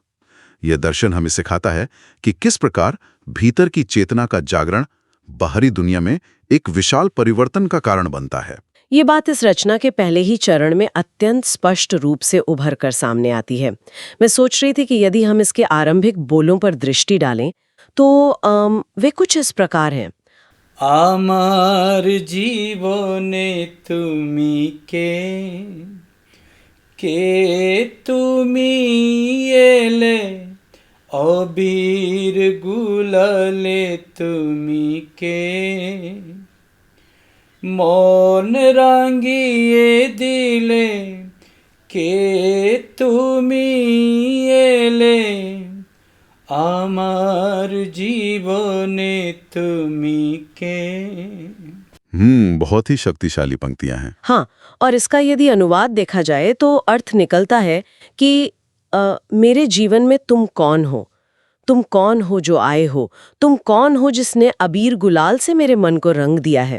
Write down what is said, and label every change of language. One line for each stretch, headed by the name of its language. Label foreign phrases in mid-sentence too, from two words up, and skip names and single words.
Hindi: यह दर्शन हमें सिखाता है कि किस प्रकार भीतर की चेतना का जागरण बाहरी दुनिया में एक विशाल परिवर्तन का कारण बनता है। ये बात इस रचना के पहले ही चरण में अत्यंत स्पष्ट रूप से उभर कर सामने आती है। मैं सोच रही थी कि यदि हम इसके आरंभिक बोलों पर दृष्टि डालें तो वे कुछ इस प्रकार हैं।
Bangla: আমার জীবনে তুমি কে তুমি এলে আবির গুলালে তুমি কে মন রাঙিয়ে দিলে কে তুমি এলে আমার জীবনে তুমি কে।
Hindi: बहुत ही शक्तिशाली पंक्तियां हैं। हाँ, और इसका यदि अनुवाद देखा जाए तो अर्थ निकलता है कि मेरे जीवन में तुम कौन हो? तुम कौन हो जो आए हो? तुम कौन हो जिसने अबीर गुलाल से मेरे मन को रंग दिया है?